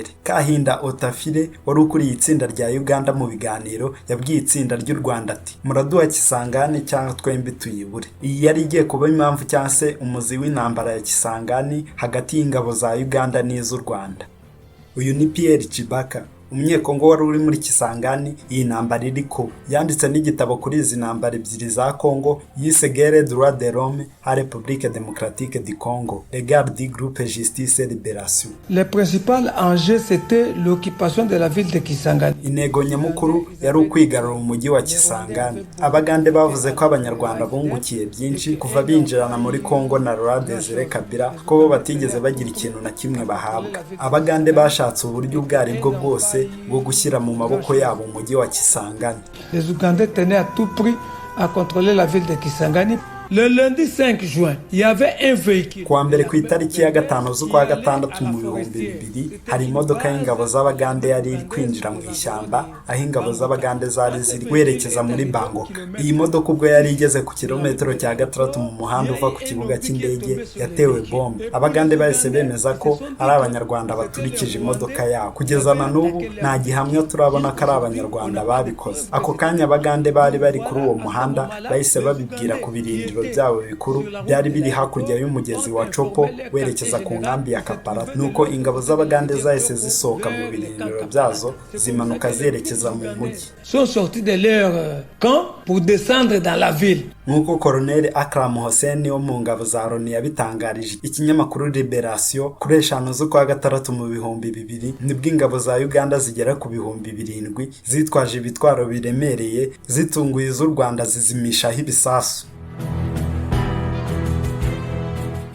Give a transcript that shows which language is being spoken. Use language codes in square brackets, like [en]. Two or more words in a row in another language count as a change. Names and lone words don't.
[rw] Kahinda Otafire wari ukuriye itsinda rya Uganda mu biganiro yabwiye itsinda ry'u Rwanda ati, muraduha Kisangani cyangwa twembi tuyibure. Iyi yari igiye kuba impamvu cyangwa se umuzi w'intambara ya Kisangani hagati y'ingabo za Uganda n'iz'u Rwanda. Uyu ni Pierre Chibaka, umunyekongo wari uri muri Kisangani iyi ntambara iriko. Yanditse n'igitabo kuri izi ntambara ebyiri za Congo yise Guerre droit de l'homme à République démocratique du Congo, regard du groupe Justice et Libération. [fr] Le principal enjeu c'était l'occupation de la ville de Kisangani. [rw] Intego nyamukuru yari ukwigarura umujyi wa Kisangani. Abagande bavuze ko abanyarwanda bungukiye byinshi kuva binjirana muri Congo na Laurent Désiré Kabila, ko bo batigeze bagira ikintu na kimwe bahabwa. Abagande bashatse uburyo ubwari bwo bwose bwo gushyira mu maboko yabo umujyi wa Kisangani. [fr] Les Ougandais tenaient à tout prix à contrôler la ville de Kisangani. Le lundi 5 juin, il y avait un véhicule. [rw] Kuwa mbere ku itariki ya 5 z'ukwa gatandatu mu 2000 hari imodoka y'ingabo z'Abagande yari iri kwinjira mu ishyamba aho ingabo z'Abagande zari ziri kwerekeza muri Bangoka. Iyi modoka ubwo yari igeze ku kilometero cya 6 mu muhanda uva ku kibuga cy'indege yatewe bombe. Abagande bahise bemeza ko ari abanyarwanda baturikije imodoka yabo. Kugeza na n'ubu nta gihamya turabona ko ari abanyarwanda babikoze. Ako kanya Abagande bari bari kuri uwo muhanda bahise babibwira ku birindiro byabo bikuru byari biri hakurya y'umugezi wa Chopo werekeza ku nkambi ya Kapara. Nuko ingabo z'Abagande zahise zisohoka mu birindiro byazo zimanuka zerekeza mu mujyi. [fr] Sont sortis de leur camp pour descendre dans la ville. [rw] Nuko Colonel Akram Hussein wo mu ngabo za Loni yabitangarije ikinyamakuru Libération kuri 5 z'ukwa gatandatu mu 2000 nibwo ingabo za Uganda zigera ku 7,000 zitwaje ibitwaro biremereye zitunguye z'u Rwanda zizimishaho ibisasu.